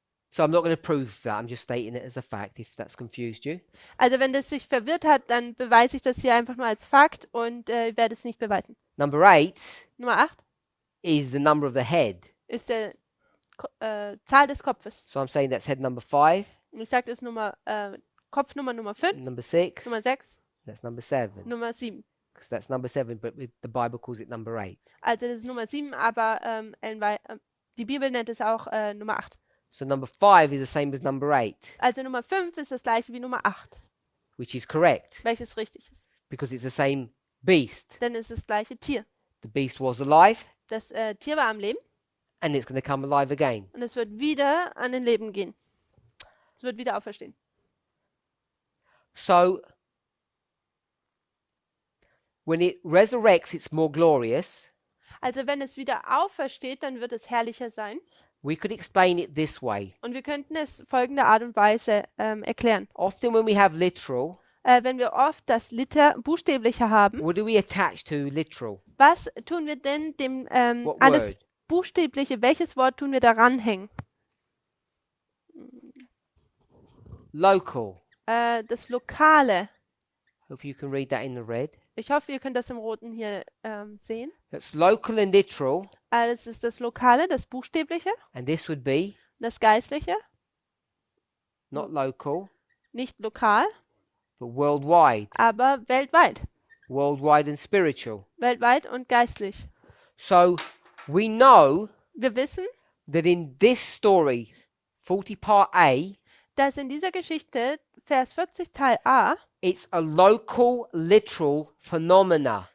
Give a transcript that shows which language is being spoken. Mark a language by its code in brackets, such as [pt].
[en] So I'm not going to prove that. I'm just stating it as a fact if that's confused you. [de] Also wenn das sich verwirrt hat, dann beweise ich das hier einfach nur als Fakt und werde es nicht beweisen. [en] Number 8 [de] Nummer 8 [en] is the number of the head. [de] ist die Zahl des Kopfes. [en] So I'm saying that's head number 5. [de] Und ich sage, das ist Kopfnummer Nummer 5, [en] Number 6. [de] Nummer 6, [en] That's number 7. [de] Nummer 7. [en] Because that's number 7, but the Bible calls it number 8. [de] Also das ist Nummer 7, aber die Bibel nennt es auch Nummer 8. [en] So number 5 is the same as number 8, [de] Also Nummer 5 ist das gleiche wie Nummer 8, [en] which is correct [de] welches richtig ist. [en] because it's the same beast. [de] Denn es ist das gleiche Tier. [en] The beast was alive [de] Das Tier war am Leben [en] and it's going to come alive again. [de] und es wird wieder an den Leben gehen. Es wird wieder auferstehen. [en] So when it resurrects, it's more glorious. [de] Also wenn es wieder aufersteht, dann wird es herrlicher sein. [en] We could explain it this way. [de] Und wir könnten es folgende Art und Weise erklären. [en] Often when we have literal, [de] wenn wir oft das buchstäbliche haben, [en] what do we attach to literal? [de] was tun wir denn dem [en] What [de] alles [en] word? [de] buchstäbliche, welches Wort tun wir daran hängen? [en] Local. [de] Das Lokale. [en] Hope you can read that in the red. [de] Ich hoffe, ihr könnt das im Roten hier sehen. [en] That's local and literal, [de] Das ist das Lokale, das Buchstäbliche, [en] and this would be [de] das Geistliche, [en] not local, [de] nicht lokal, [en] but worldwide. [de] aber weltweit. [en] Worldwide and spiritual. [de] Weltweit und geistlich. [en] So we know [de] Wir wissen, [en] that in this story, 40 part A, [de] dass in dieser Geschichte, Vers 40 Teil A, [en] it's a local, literal phenomena,